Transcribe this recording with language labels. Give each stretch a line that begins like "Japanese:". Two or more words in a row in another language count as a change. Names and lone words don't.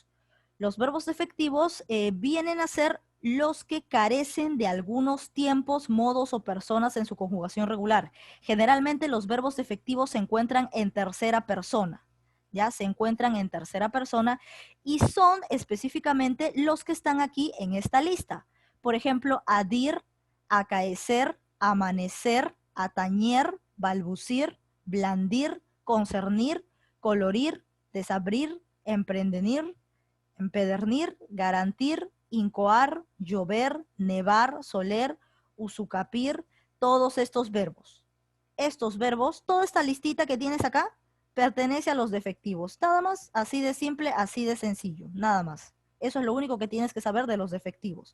Spanish: Los verbos defectivos vienen a ser los que carecen de algunos tiempos, modos o personas en su conjugación regular. Generalmente los verbos defectivos se encuentran en tercera persona. Ya se encuentran en tercera persona y son específicamente los que están aquí en esta lista. Por ejemplo, adir, acaecer, amanecer, atañer, balbucir, blandir, concernir, colorir, desabrir, emprendenir, empedernir, garantir, incoar, llover, nevar, soler, usucapir, todos estos verbos. Estos verbos, toda esta listita que tienes acá, pertenece a los defectivos. Nada más, así de simple, así de sencillo, nada más. Eso es lo único que tienes que saber de los defectivos.